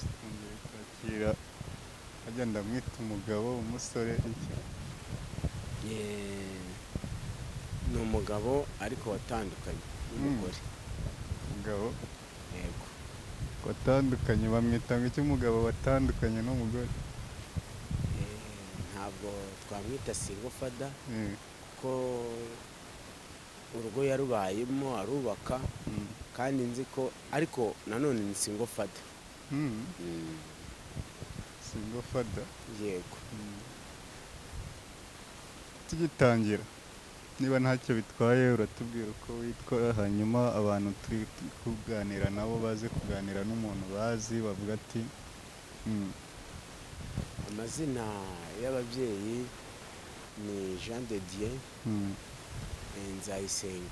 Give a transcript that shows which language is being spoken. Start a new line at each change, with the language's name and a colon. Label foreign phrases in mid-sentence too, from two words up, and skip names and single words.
Kinyarwanda: Twakira agenda mwita umugabo umusore iki. Ni umugabo ariko watandukanye n'umugore. umugabo Yego. watandukanye, bamwita ngo iki umugabo watandukanye n'umugore? Ntabwo twamwita
English: single father Eh,
Kinyarwanda: ko urugo yarubayemo arubaka kandi nzi ko ariko nanone ni
English: single father. mm, single father.
Kinyarwanda: Yego. Tugitangira, niba ntacyo bitwaye uratubwira uko witwa, hanyuma abantu turi kuganira nabo baze kuganira n'umuntu bazi bavuga ati Amazina y'ababyeyi ni Jean de Dieu Nzayisenga.